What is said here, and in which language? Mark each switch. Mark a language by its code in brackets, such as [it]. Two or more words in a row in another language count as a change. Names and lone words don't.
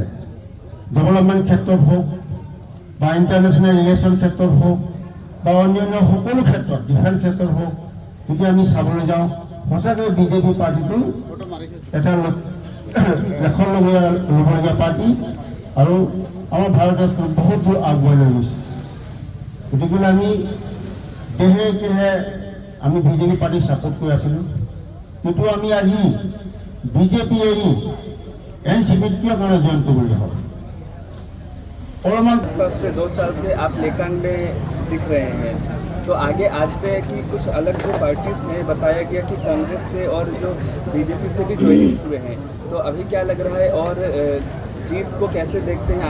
[as] ডেভেলপমেণ্ট ক্ষেত্ৰত হওক বা [en] international relation [as] ক্ষেত্ৰত হওক বা অন্যান্য সকলো ক্ষেত্ৰত ডিফেন্স ক্ষেত্ৰত হওক যদি আমি চাবলৈ যাওঁ সঁচাকৈ বিজেপি পাৰ্টিটো এটা ল'বলগীয়া পাৰ্টি আৰু আমাৰ ভাৰত দেশখন বহুত দূৰ আগবঢ়াই লৈ গৈছে। গতিকে আমি দেহে কেহে আমি বিজেপি পাৰ্টিক ছাপোৰ্ট কৰি আছিলোঁ, কিন্তু আমি আজি বিজেপি এৰি এনচিপিত কিয় কাৰণে জইন কৰিবলগীয়া হ'ল? [hi] पिछले 2 साल से आप लेकांग में दिख रहे हैं, तो आगे आज पे कि कुछ अलग जो पार्टीज हैं बताया गया कि कांग्रेस से और जो बीजेपी से भी ज्वाइनिंग्स हुए हैं, तो अभी क्या लग रहा है और जीत को कैसे देखते हैं?